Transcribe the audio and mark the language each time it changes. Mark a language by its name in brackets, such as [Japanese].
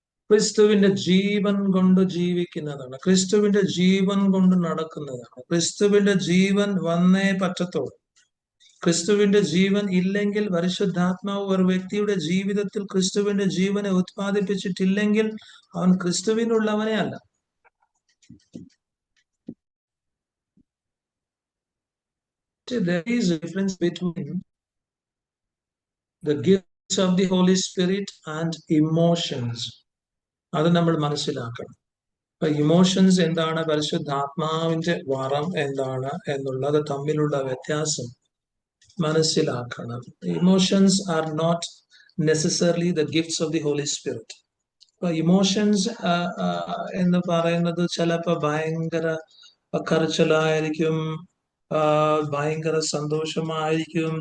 [Malayalam] ക്രിസ്തുവിന്റെ ജീവൻ കൊണ്ട് ജീവിക്കുന്നതാണ്, ക്രിസ്തുവിന്റെ ജീവൻ കൊണ്ട് നടക്കുന്നതാണ്. ക്രിസ്തുവിന്റെ ജീവൻ വന്നേ പറ്റത്തുള്ളൂ. ക്രിസ്തുവിന്റെ ജീവൻ ഇല്ലെങ്കിൽ, പരിശുദ്ധാത്മാവ് ഒരു വ്യക്തിയുടെ ജീവിതത്തിൽ ക്രിസ്തുവിന്റെ ജീവനെ ഉത്പാദിപ്പിച്ചിട്ടില്ലെങ്കിൽ അവൻ ക്രിസ്തുവിനുള്ളവനെ അല്ല. [English] There is a difference between the gifts of the Holy Spirit and emotions. [Malayalam] അത് നമ്മൾ മനസ്സിലാക്കണം. അപ്പൊ ഇമോഷൻസ് എന്താണ്, പരിശുദ്ധാത്മാവിന്റെ വരം എന്താണ് എന്നുള്ളത് തമ്മിലുള്ള വ്യത്യാസം മനസ്സിലാക്കണം. [English] Emotions are not necessarily the gifts of the holy spirit. [Malayalam] അപ്പൊ ഇമോഷൻസ് എന്ന് പറയുന്നത് ചിലപ്പോ ഭയങ്കര കരച്ചിലായിരിക്കും, ഭയങ്കര സന്തോഷമായിരിക്കും.